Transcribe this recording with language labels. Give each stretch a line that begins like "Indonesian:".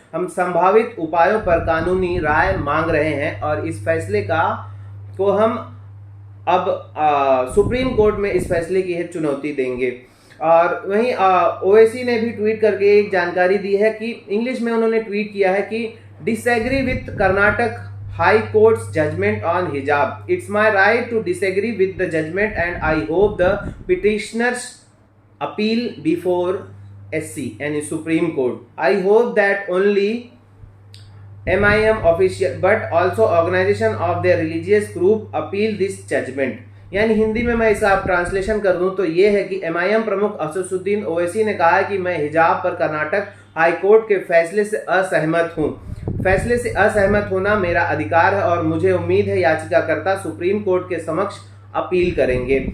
Hindi: हम संभावित उपायों पर कानूनी राय मांग रहे हैं और इस फैसले को हम अब सुप्रीम कोर्ट में इस फैसले की है चुनौती देंगे। और वहीं ओवैसी ने भी ट्वीट करके एक जानकारी दी है कि इंग्लिश में उन्होंने ट्वीट किया है कि
English: Disagree with Karnataka High Court's judgment on hijab. It's my right to disagree with the judgment and I hope the petitioners appeal before SC and Supreme Court. I hope that only MIM official but also organization of their religious group appeal this judgment.
Hindi: यानी हिंदी में मैं इसका translation कर दूं तो ये है कि MIM प्रमुख असदुद्दीन ओवैसी ने कहा है कि मैं हिजाब पर कर्नाटक हाईकोर्ट के फैसले से असहमत हूं। फैसले से असहमत होना मेरा अधिकार है और मुझे उम्मीद है याचिकाकर्ता सुप्रीम कोर्ट के समक्ष अपील करेंगे।